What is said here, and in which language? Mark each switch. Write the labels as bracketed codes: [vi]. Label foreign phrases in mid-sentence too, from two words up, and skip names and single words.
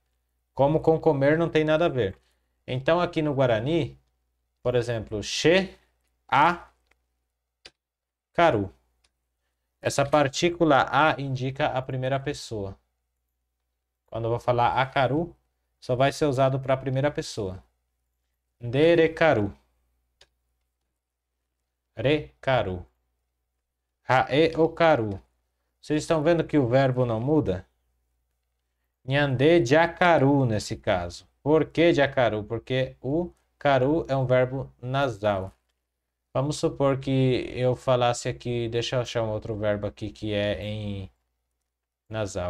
[pt] Como com comer não tem nada a ver. Então aqui no Guarani, por exemplo, [gn] che, a, caru. [pt] Essa partícula a indica a primeira pessoa. Quando eu vou falar acaru, só vai ser usado para a primeira pessoa. [gn] Nderecaru. Recaru. Rae okaru. [pt] Vocês estão vendo que o verbo não muda? [gn] Nhande jacaru [pt] nesse caso. Por que jacaru? Porque o caru é um verbo nasal. Vamos supor que eu falasse aqui, deixa eu achar um outro verbo aqui que é em nasal.